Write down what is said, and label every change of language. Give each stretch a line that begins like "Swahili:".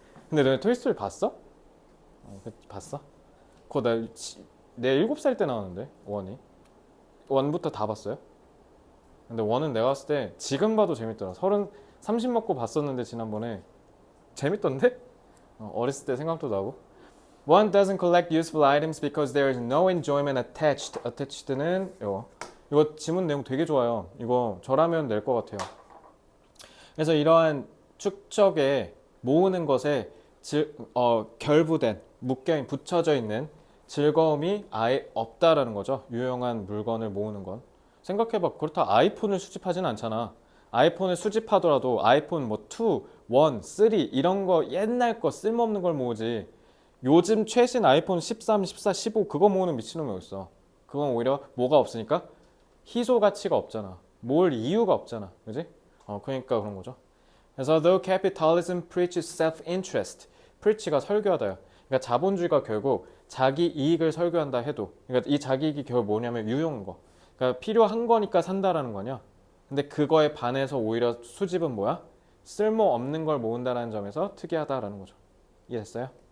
Korean: 근데 너네 토이스토리 봤어? 봤어? 그거 내 7살 때 나왔는데 원이 원부터 다 봤어요? 근데 원은 내가 봤을 때 지금 봐도 재밌더라. 30 먹고 봤었는데 지난번에 재밌던데? 어렸을 때 생각도 나고.
English: One doesn't collect useful items because there is no enjoyment attached.
Korean: attached는 이거 지문 내용 되게 좋아요. 이거 저라면 낼 것 같아요. 그래서 이러한 축적에 모으는 것에 결부된 붙여져 있는 즐거움이 아예 없다라는 거죠. 유용한 물건을 모으는 건. 생각해봐. 그렇다 아이폰을 수집하진 않잖아. 아이폰을 수집하더라도 아이폰 뭐 2, 1, 3 이런 거 옛날 거 쓸모없는 걸 모으지. 요즘 최신 아이폰 13, 14, 15 그거 모으는 미친놈이 어딨어. 그건 오히려 뭐가 없으니까 희소 가치가 없잖아. 모을 이유가 없잖아. 그지? 그러니까 그런 거죠. 그래서
English: though capitalism preaches self-interest, preach가
Korean: 설교하다요. 그러니까 자본주의가 결국 자기 이익을 설교한다 해도, 그러니까 이 자기 이익이 결국 뭐냐면 유용한 거. 그러니까 필요한 거니까 산다라는 거냐. 근데 그거에 반해서 오히려 수집은 뭐야? 쓸모 없는 걸 모은다는 점에서 특이하다라는 거죠. 이해됐어요?